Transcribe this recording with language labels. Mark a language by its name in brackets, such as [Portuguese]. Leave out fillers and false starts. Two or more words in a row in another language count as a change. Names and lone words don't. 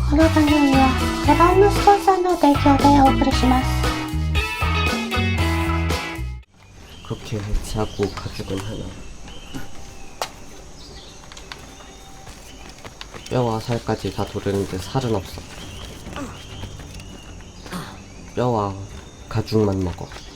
[Japanese] この番組は手番のスポンサーの提供でお送りします。 [Korean] 그렇게 해체하고 가죽은 하나. 뼈와 살까지 다 도르는데 살은 없어. 뼈와 가죽만 먹어.